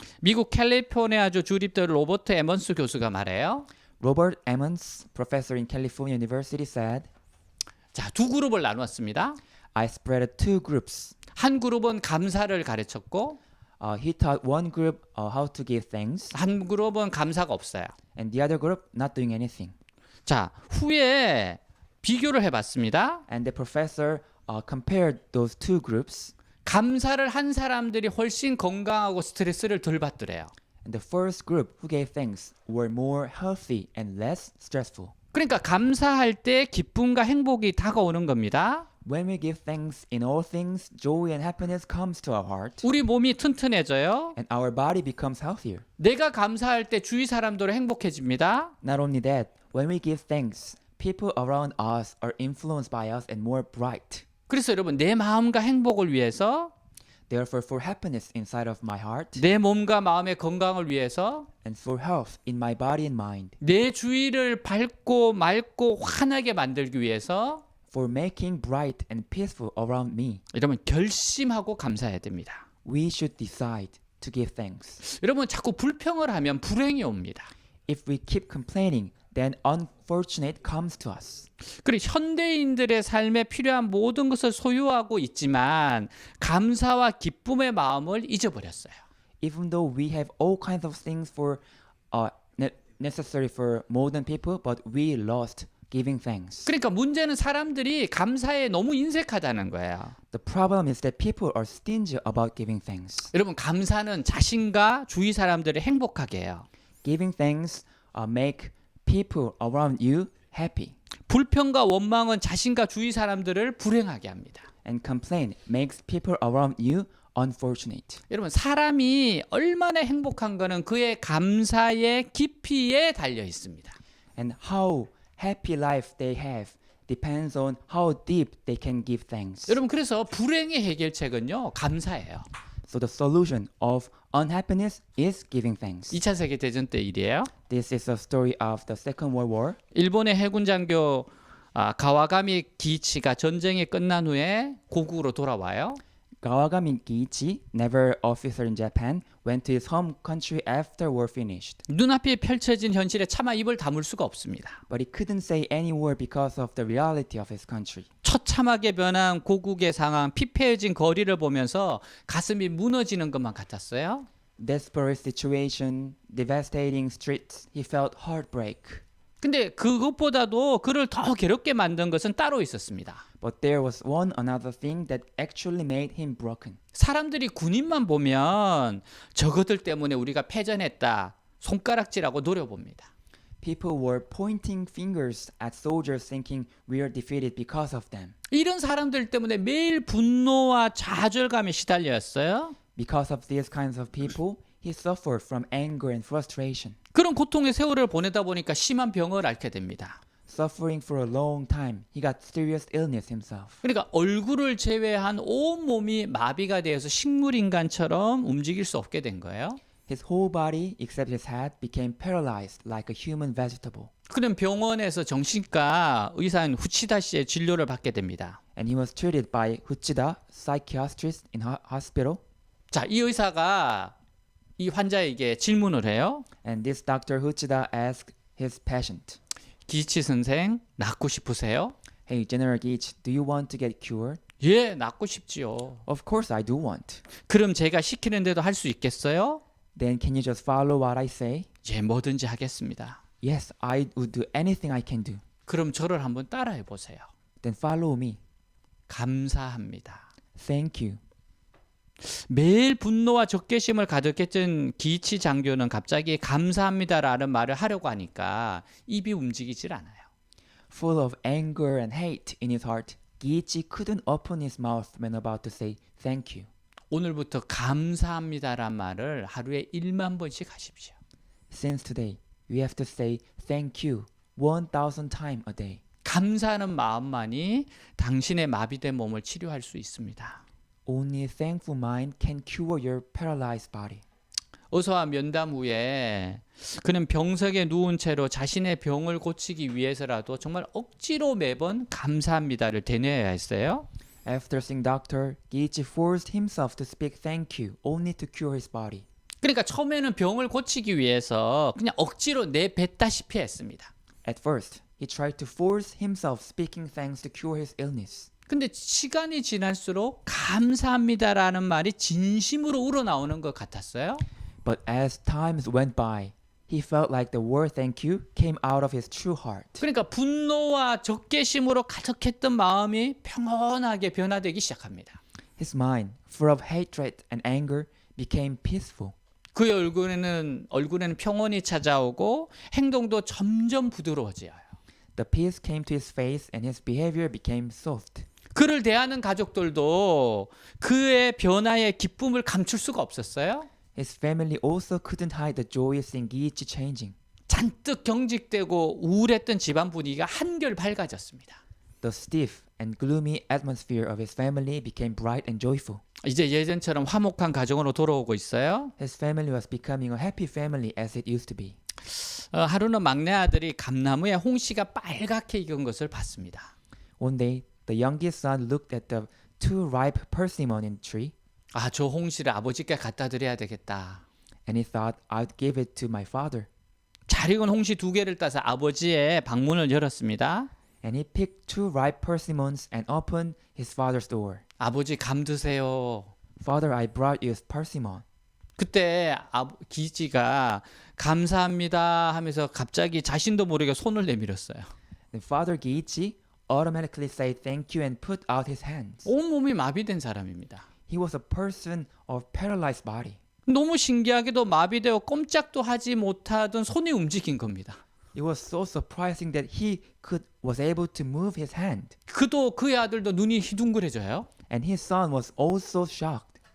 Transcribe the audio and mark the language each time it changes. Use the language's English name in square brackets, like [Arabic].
[Korean] 미국 캘리포니아주 주립대 로버트 에먼스 교수가 말해요. [English] Robert Emmons, professor in California University, said, [Korean] 자, 두 그룹을 나누었습니다. [English] I spread two groups. [Korean] 한 그룹은 감사를 가르쳤고 [English] He taught one group how to give thanks, [Korean] 한 그룹은 감사가 없어요. [English] and the other group not doing anything. [Korean] 자, 후에 비교를 해봤습니다. [English] And the professor compared those two groups. [Korean] 감사를 한 사람들이 훨씬 건강하고 스트레스를 덜 받더래요. [English] And the first group who gave thanks were more healthy and less stressful. [Korean] 그러니까 감사할 때 기쁨과 행복이 다가오는 겁니다. [English] When we give thanks in all things, joy and happiness comes to our heart, [Korean] 우리 몸이 튼튼해져요. [English] and our body becomes healthier. [Korean] 내가 감사할 때 주위 사람들은 행복해집니다. [English] Not only that, when we give thanks, people around us are influenced by us and more bright. [Korean] 그래서 여러분 내 마음과 행복을 위해서 [English] Therefore, for happiness inside of my heart, [Korean] 내 몸과 마음의 건강을 위해서 [English] and for health in my body and mind, [Korean] 내 주위를 밝고 맑고 환하게 만들기 위해서 [English] for making bright and peaceful around me, [Korean] 여러분 결심하고 감사해야 됩니다. [English] we should decide to give thanks. [Korean] 여러분 자꾸 불평을 하면 불행이 옵니다. [English] If we keep complaining, then unfortunate comes to us. [Korean] 그리고 현대인들의 삶에 필요한 모든 것을 소유하고 있지만 감사와 기쁨의 마음을 잊어버렸어요. [English] Even though we have all kinds of things for necessary for modern people, but we lost giving thanks. [Korean] 그러니까 문제는 사람들이 감사에 너무 인색하다는 거예요. [English] The problem is that people are stingy about giving thanks. [Korean] 여러분 감사는 자신과 주위 사람들을 행복하게 해요. [English] Giving thanks make people around you happy, [Korean] 불평과 원망은 자신과 주위 사람들을 불행하게 합니다. [English] and complaint makes people around you unfortunate. [Korean] 여러분 사람이 얼마나 행복한 거는 그의 감사의 깊이에 달려 있습니다. [English] And how happy life they have depends on how deep they can give thanks. [Korean] 여러분 그래서 불행의 해결책은요 감사예요. [English] So the solution of unhappiness is giving thanks. [Korean] 2차 세계 대전 때 일이에요. [English] This is a story of the Second World War. [Korean] 일본의 해군 장교 가와가미 기이치가 전쟁이 끝난 후에 고국으로 돌아와요. [English] Kawagami Kiichi, naval officer in Japan, went to his home country after war finished. [Korean] 눈앞에 펼쳐진 현실에 차마 입을 다물 수가 없습니다. [English] But he couldn't say any word because of the reality of his country. [Korean] 처참하게 변한 고국의 상황, 피폐해진 거리를 보면서 가슴이 무너지는 것만 같았어요. [English] Desperate situation, devastating streets, he felt heartbreak. [Korean] 근데 그것보다도 그를 더 괴롭게 만든 것은 따로 있었습니다. [English] But there was one another thing that actually made him broken. [Korean] 사람들이 군인만 보면 저것들 때문에 우리가 패전했다, 손가락질하고 노려봅니다. [English] People were pointing fingers at soldiers thinking we are defeated because of them. [Korean] 이런 사람들 때문에 매일 분노와 좌절감에 시달렸어요. [English] Because of these kinds of people, he suffered from anger and frustration. [Korean] 그런 고통의 세월을 보내다 보니까 심한 병을 앓게 됩니다. [English] Suffering for a long time, he got serious illness himself. [Korean] 그러니까 얼굴을 제외한 온 몸이 마비가 되어서 식물인간처럼 움직일 수 없게 된 거예요. [English] His whole body, except his head, became paralyzed like a human vegetable. [Korean] 그는 병원에서 정신과 의사인 후치다 씨의 진료를 받게 됩니다. [English] And he was treated by Uchida, psychiatrist in hospital. [Korean] 자, 이 의사가 이 환자에게 질문을 해요. [English] And this Dr. Uchida asked his patient, [Korean] 기치 선생, 낫고 싶으세요? [English] Hey, General Geach, do you want to get cured? [Korean] 예, 낫고 싶지요. [English] Of course I do want. [Korean] 그럼 제가 시키는 대로 할 수 있겠어요? [English] Then can you just follow what I say? [Korean] 예, 뭐든지 하겠습니다. [English] Yes, I would do anything I can do. [Korean] 그럼 저를 한번 따라해 보세요. [English] Then follow me. [Korean] 감사합니다. [English] Thank you. [Korean] 매일 분노와 적개심을 가득했던 기이치 장교는 갑자기 감사합니다라는 말을 하려고 하니까 입이 움직이질 않아요. [English] Full of anger and hate in his heart, Giichi couldn't open his mouth when about to say thank you. [Korean] 오늘부터 감사합니다란 말을 하루에 1만 번씩 하십시오. [English] Since today, we have to say thank you 1,000 times a day. [Korean] 감사하는 마음만이 당신의 마비된 몸을 치료할 수 있습니다. [English] Only a thankful mind can cure your paralyzed body. [Korean] 의사와 면담 후에 그는 병석에 누운 채로 자신의 병을 고치기 위해서라도 정말 억지로 매번 감사합니다를 되뇌어야 했어요. [English] After seeing doctor, Giichi forced himself to speak thank you only to cure his body. [Korean] 그러니까 처음에는 병을 고치기 위해서 그냥 억지로 내뱉다시피 했습니다. [English] At first, he tried to force himself speaking thanks to cure his illness. [Korean] 근데 시간이 지날수록 감사합니다라는 말이 진심으로 우러나오는 것 같았어요. [English] But as times went by, he felt like the word thank you came out of his true heart. [Korean] 그러니까 분노와 적개심으로 가득했던 마음이 평온하게 변화되기 시작합니다. [English] His mind, full of hatred and anger, became peaceful. [Korean] 그의 얼굴에는 평온이 찾아오고 행동도 점점 부드러워져요. [English] The peace came to his face and his behavior became soft. [Korean] 그를 대하는 가족들도 그의 변화의 기쁨을 감출 수가 없었어요. [English] His family also couldn't hide the joy of seeing Giichi changing. [Korean] 잔뜩 경직되고 우울했던 집안 분위기가 한결 밝아졌습니다. [English] The stiff and gloomy atmosphere of his family became bright and joyful. [Korean] 이제 예전처럼 화목한 가정으로 돌아오고 있어요. [English] His family was becoming a happy family as it used to be. [Korean] 하루는 막내 아들이 감나무에 홍시가 빨갛게 익은 것을 봤습니다. [English] One day, the youngest son looked at the two ripe persimmon tree, [Korean] 아, 저 홍시를 아버지께 갖다 드려야 되겠다. [English] and he thought, I'd give it to my father. [Korean] 잘 익은 홍시 2개를 따서 아버지의 방문을 열었습니다. [English] And he picked 2 ripe persimmons and opened his father's door. [Korean] 아버지 감 드세요. [English] Father, I brought you persimmon. [Korean] 그때 기지가 감사합니다 하면서 갑자기 자신도 모르게 손을 내밀었어요. [English] Then Father Geichi automatically said thank you and put out his hands. [Korean] 온몸이 마비된 사람입니다. [English] He was a person of paralyzed body. [Korean] 너무 신기하게도 마비되어 꼼짝도 하지 못하던 손이 움직인 겁니다. [English] It was so surprising that he was able to move his hand. [Korean] 그의 아들도 눈이 희둥그레져요. [English] And his son was also shocked.